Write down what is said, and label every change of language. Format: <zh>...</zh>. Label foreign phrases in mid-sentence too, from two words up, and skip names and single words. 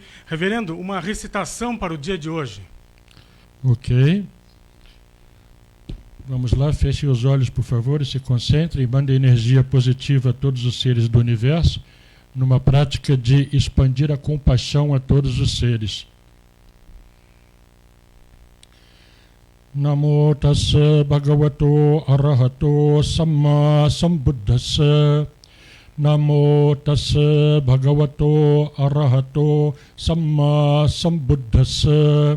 <pt>Reverendo, uma recitação para o dia de hoje. Ok. Vamos lá, fechem os olhos, por favor, e se concentrem, e mandem energia positiva a todos os seres do universo, numa prática de expandir a compaixão a todos os seres.</pt> <pi>Namo tassa bhagavato arahato samma sambuddhassa. Namo tassa bhagavato arahato samma sambuddhassa.</pi>